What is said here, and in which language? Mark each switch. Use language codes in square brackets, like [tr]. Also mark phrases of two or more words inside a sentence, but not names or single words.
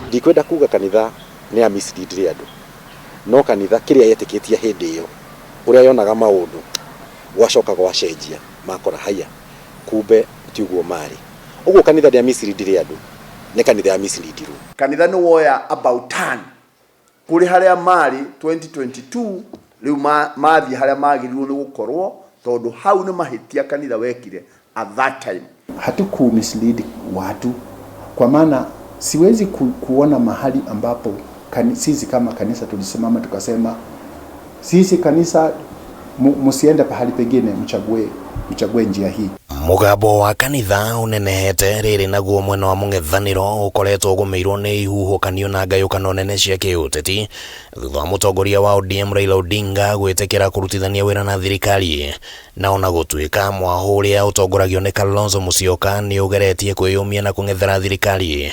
[ki] Ndikwenda kuga kanitha nĩ ya mislead andũ, no kanitha kĩrĩa yetĩkĩtie hĩndĩ ĩyo ũrĩa yonaga maũndũ gwacoka gwacenjia makora haya kumbe tiguo mari. Uguo kanitha ya mislead andũ nĩ kanitha ya mislead. Kanitha nĩ woya [en] about turn [ki] kuri haria mari 2022 riu mathi haria magĩrĩirwo nĩ gũkorwo tondu hau nĩ mahĩtia kanitha wekire [en] at that time. [sw] Hatuku mislead watu kwa maana siwezi kuona mahali ambapo sisi kama kanisa tulisimama tukasema sisi kanisa musiende pahali pengine mchague njia hii. [ki] Mugambo wa kanitha unenehete rĩrĩ naguo mwena wa mũng'ethanĩro ũkoretwo ũgũmĩirwo nĩ ihuhũkanio na ngayũkano nene cia kĩũteti thutha wa mũtongoria wa ODM Raila Odinga gwĩtĩkĩra kũrutithania wĩra na thirikari, na ona gũtuĩka mwahũ ũrĩa ũtongoragio nĩ Kalonzo Musyoka nĩ ũgeretie kwĩyũmia na kũng'ethera thirikari.